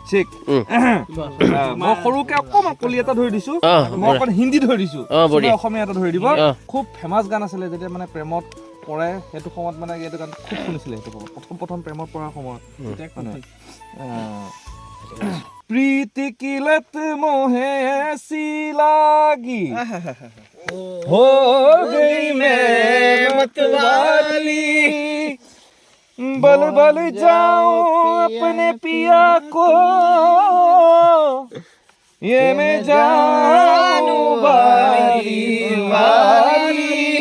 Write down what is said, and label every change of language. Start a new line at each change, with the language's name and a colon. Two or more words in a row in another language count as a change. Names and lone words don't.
Assamese: মই সৰুকে অকণমান কলি এটা ধৰি দিছোঁ, মই অকণ হিন্দী ধৰি দিছোঁ, অসমীয়া এটা ধৰি দিব। খুব ফেমাছ গান আছিলে, যেতিয়া মানে প্ৰেমত পৰে, সেইটো সময়ত মানে এইটো গান খুব শুনিছিলে। সেইটো প্ৰথম প্ৰেমত পৰাৰ সময়ত
Hindi: प्रीति की लत मोहे ऐसी लागी हो गई मैं मतवाली बल बल जाऊं अपने पिया को ये मैं जानूं बारी बारी